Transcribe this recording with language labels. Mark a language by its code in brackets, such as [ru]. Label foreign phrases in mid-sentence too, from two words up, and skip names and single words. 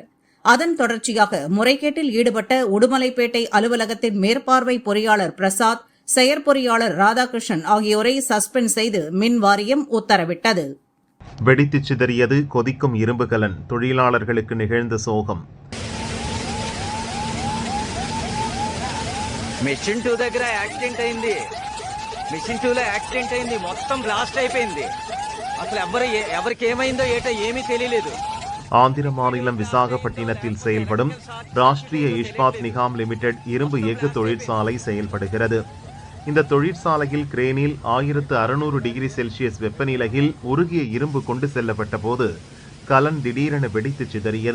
[ta] அதன் தொடர்ச்சியாக முறைகேட்டில் ஈடுபட்ட உடுமலைப்பேட்டை அலுவலகத்தின் மேற்பார்வை பொறியாளர் பிரசாத், செயற்பொறியாளர் ராதாகிருஷ்ணன் ஆகியோரை சஸ்பெண்ட் செய்து மின் வாரியம் உத்தரவிட்டது. வெடித்து சிதறியது கொதிக்கும் இரும்புகலன், தொழிலாளர்களுக்கு நிகழ்ந்த சோகம். [te] మిషన్ 2 దగ్గర యాక్సిడెంట్ అయింది. మిషన్ 2లో యాక్సిడెంట్ అయింది. మొత్తం బ్లాస్ట్ అయిపోయింది. అసలు ఎవరికి ఏమైందో ఏటో ఏమీ తెలియలేదు. [ta] ஆந்திர மாநிலம் விசாகப்பட்டினத்தில் செயல்படும் ராஷ்டிரிய இஸ்பாத் நிகாம் லிமிடெட் இரும்பு எஃகு தொழிற்சாலை செயல்படுகிறது. இந்த தொழிற்சாலையில் கிரேனில் 1600 டிகிரி செல்சியஸ் வெப்பநிலையில் உருகிய இரும்பு கொண்டு செல்லப்பட்ட போது கலன் திடீரென வெடித்து சிதறியது.